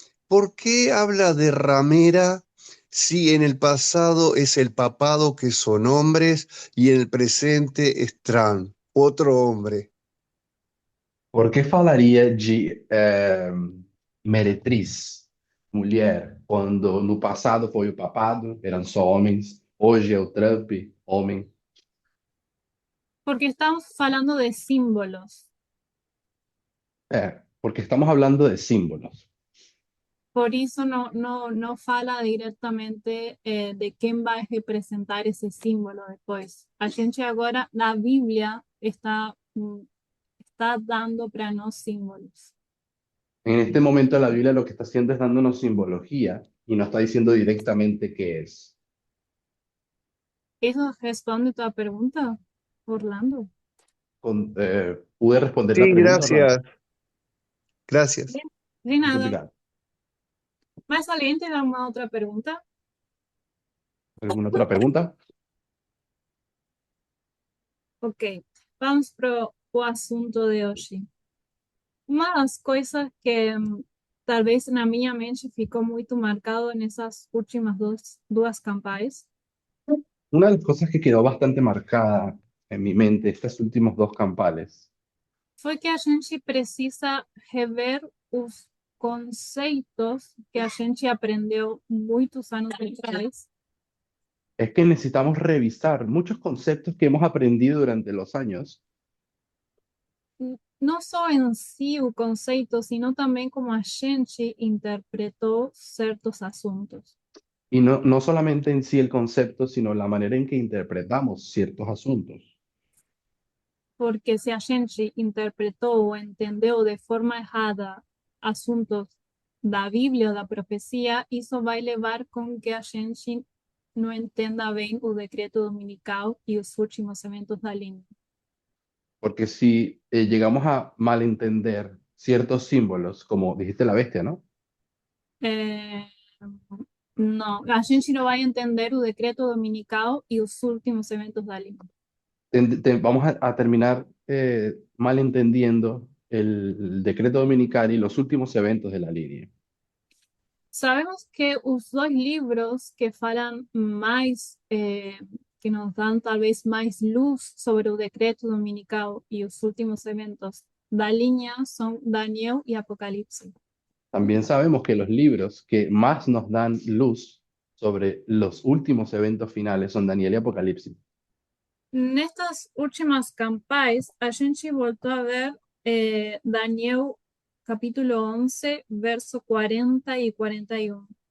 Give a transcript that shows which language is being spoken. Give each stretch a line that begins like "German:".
Spanish: ¿Por qué habla de ramera si en el pasado es el papado que son hombres y en el presente es Tran, otro hombre?
Portuguese: Por que falaria de meretriz, mulher, quando no passado foi o papado, eram só homens, hoje é o Trump, homem? Porque estamos falando de símbolos.
Spanish: Porque estamos hablando de símbolos.
Portuguese: Por isso não fala diretamente de quem vai representar esse símbolo depois. A gente agora, na Bíblia, está dando para nós símbolos.
Spanish: En este momento la Biblia lo que está haciendo es dándonos simbología y no está diciendo directamente qué es. ¿Eso responde tu pergunta, Orlando? ¿Pude responder la Sí, pregunta, Orlando? gracias. Gracias. De
Portuguese: Muito
Spanish: nada.
Portuguese: obrigado.
Spanish: ¿Más alguien tiene alguna otra pregunta? ¿Alguna otra pregunta?
Portuguese: Ok, vamos para o assunto de hoje. Uma das coisas que talvez na minha mente ficou muito marcado nessas últimas duas campanhas
Spanish: Una de las cosas que quedó bastante marcada en mi mente estos últimos dos campales
Portuguese: foi que a gente precisa rever os conceitos que a gente aprendeu muitos anos atrás,
Spanish: es que necesitamos revisar muchos conceptos que hemos aprendido durante los años,
Portuguese: não só em si o conceito, sino também como a gente interpretou certos assuntos.
Spanish: y no solamente en sí el concepto, sino la manera en que interpretamos ciertos asuntos.
Portuguese: Porque se a gente interpretou ou entendeu de forma errada assuntos da Bíblia ou da profecia, isso vai levar com que a gente não entenda bem o decreto dominical e os últimos eventos da linha.
Spanish: Porque si llegamos a malentender ciertos símbolos, como dijiste la bestia, ¿no?
Portuguese: É, não, a gente não vai entender o decreto dominical e os últimos eventos da linha.
Spanish: Vamos a terminar malentendiendo el decreto dominical y los últimos eventos de la línea.
Portuguese: Sabemos que os dois livros que falam mais, que nos dão talvez mais luz sobre o decreto dominical e os últimos eventos da linha são Daniel e Apocalipse.
Spanish: También sabemos que los libros que más nos dan luz sobre los últimos eventos finales son Daniel y Apocalipsis.
Portuguese: Nestas últimas campanhas, a gente voltou a ver Daniel capítulo 11, verso 40 y 41.